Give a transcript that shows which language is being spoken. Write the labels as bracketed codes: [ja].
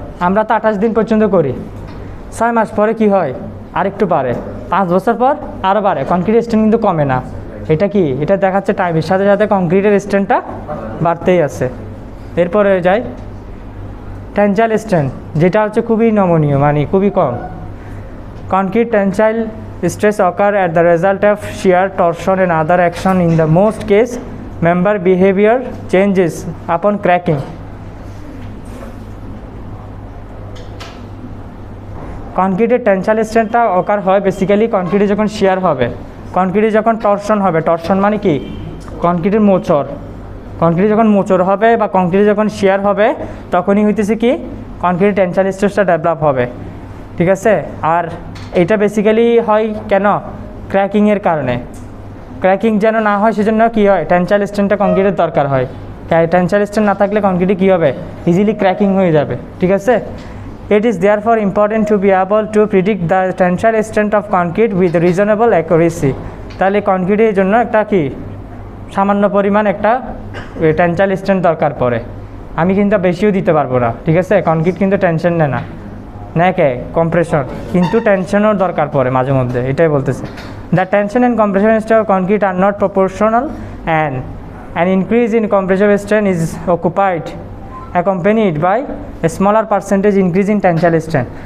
[bn] আমরা তো 28 দিন পর্যন্ত করি, 6 মাস পরে কি হয়, আরেকটু বাড়ে, 5 বছর পর আরও বাড়ে। কনক্রিটের স্ট্রেন্থ কিন্তু কমে না। এটা কি, এটা দেখাচ্ছে টাইমের সাথে সাথে কনক্রিটের স্ট্রেন্থটা বাড়তেই আছে। এরপরে যাই, টেনসাইল স্ট্রেন্থ, যেটা হচ্ছে খুবই নমনীয়, মানে খুবই কম। [en] Concrete tensile stress occur at the result of shear, torsion and other action. In the most case, member behavior changes upon cracking. [bn] কনক্রিটের tensile স্ট্রেন্থটা অকার হয় বেসিক্যালি কনক্রিটে যখন শিয়ার হবে, কনক্রিটে যখন টর্শন হবে। টর্শন মানে কি, কনক্রিটের মোচড়। কনক্রিটে যখন মোচড় হবে বা কনক্রিটে যখন শিয়ার হবে তখনই হইতেছে কি কনক্রিটের টেনসাইল স্ট্রেসটা ডেভেলপ হবে, ঠিক আছে। আর এটা বেসিক্যালি হয় কেন, ক্র্যাকিংয়ের কারণে। ক্র্যাকিং যেন না হয় সেজন্য কী হয়, টেনসাইল স্ট্রেন্থটা কনক্রিটের দরকার হয়। টেনসাইল স্ট্রেন্থ না থাকলে কনক্রিটে কী হবে, ইজিলি ক্র্যাকিং হয়ে যাবে, ঠিক আছে। [en] It is therefore important to be able to predict the tensile strength of concrete with reasonable accuracy. [bn] তাহলে কনক্রিটের জন্য একটা কি সামান্য পরিমাণ একটা টেনসাইল স্ট্রেন্থ দরকার পড়ে। আমি কিন্তু বেশিও দিতে পারবো না, ঠিক আছে। কনক্রিট কিন্তু টেনশন নেয় না, নেয় কম্প্রেশন, কিন্তু টেনশনও দরকার পড়ে মাঝে মধ্যে, এটাই বলতেছে। [en] The tension and compression strength of concrete are not proportional and an increase in compressive strength is occupied accompanied by a smaller percentage increase in tensile strength।